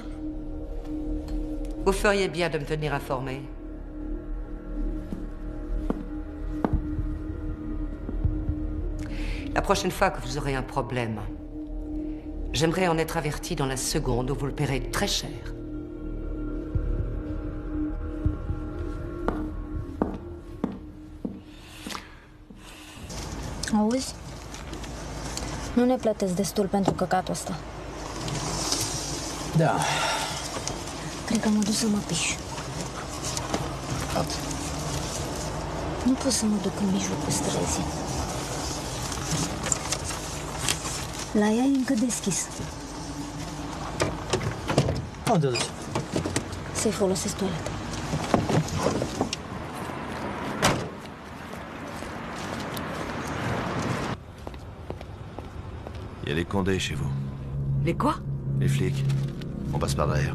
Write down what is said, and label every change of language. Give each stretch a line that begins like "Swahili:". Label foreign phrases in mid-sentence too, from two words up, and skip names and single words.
French: Vous feriez bien de me tenir informé. La prochaine fois que vous aurez un problème, j'aimerais en être averti dans la seconde où vous le paierez très cher.
Romanian: Auzi? Nu ne plătesc destul pentru căcatul ăsta. Da. Cred că mă duc să mă piș. Nu pot să mă duc în mijlocul străzii. La ea e încă deschis. Unde te duci? Să-i folosesc toaleta.
French: Il y a les Condés chez vous. Les quoi? Les flics. On passe par derrière.